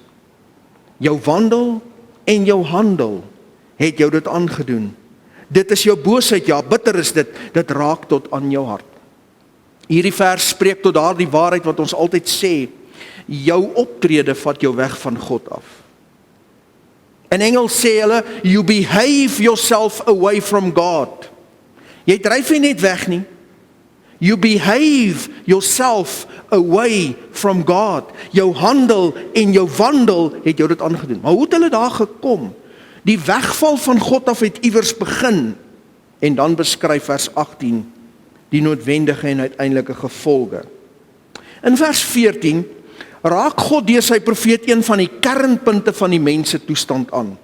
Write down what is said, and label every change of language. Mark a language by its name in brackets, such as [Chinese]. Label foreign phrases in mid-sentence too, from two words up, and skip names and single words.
[Afrikaans] Jou wandel en jou handel het jou dit aangedoen. Dit is jou boosheid, ja, bitter is dit raak tot aan jou hart. Hierdie vers spreek tot daardie waarheid wat ons altyd sê, jou optrede vat jou weg van God af. In Engels sê hulle, [English] you behave yourself away from God. [Afrikaans] Jy dryf nie net weg nie. [English] You behave yourself away from God. [Afrikaans] Jou handel en jou wandel het jou dit aangedoen. Maar hoe het hulle daar gekom? Die wegval van God af het iewers begin. En dan beskryf vers 18 die noodwendige en uiteindelike gevolge. In vers 14 raak God deur sy profeet een van die kernpunte van die mense toestand aan.